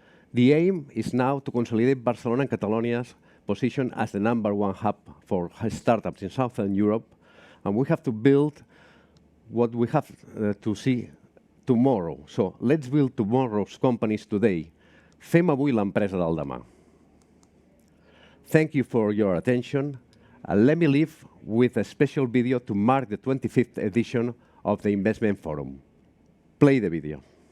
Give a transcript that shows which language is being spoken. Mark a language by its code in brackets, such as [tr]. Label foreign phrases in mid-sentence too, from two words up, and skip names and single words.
[en] The aim is now to consolidate Barcelona and Catalonia's position as the #1 hub for startups in Southern Europe, and we have to build what we have to see tomorrow. So let's build tomorrow's companies today. [ca] Fem avui l'empresa del demà. [en] Thank you for your attention. Let me leave with a special video to mark the 25th edition of the Investment Forum. Play the video.